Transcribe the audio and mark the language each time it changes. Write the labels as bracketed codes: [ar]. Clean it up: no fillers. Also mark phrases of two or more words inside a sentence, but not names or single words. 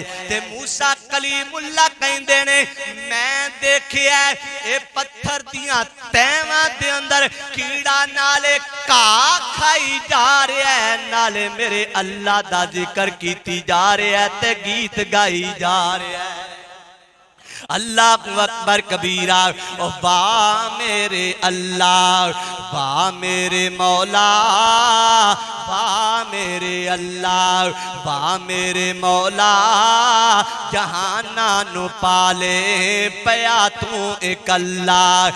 [pa] تے موسیٰ کلیم اللہ کہندے نے میں ویکھیا اے پتھر دیاں تہواں دے اندر کیڑا نالے گھاہ کھائی جا رہا ہے نالے میرے اللہ دا ذکر کیتی جا رہا ہے تے گیت گائی جا رہا ہے. [ar] الله أكبر كبيرا. [pa] او با میرے اللہ با میرے مولا با میرے اللہ با میرے مولا جہاناں نوں پالے پیا تو اک اللہ.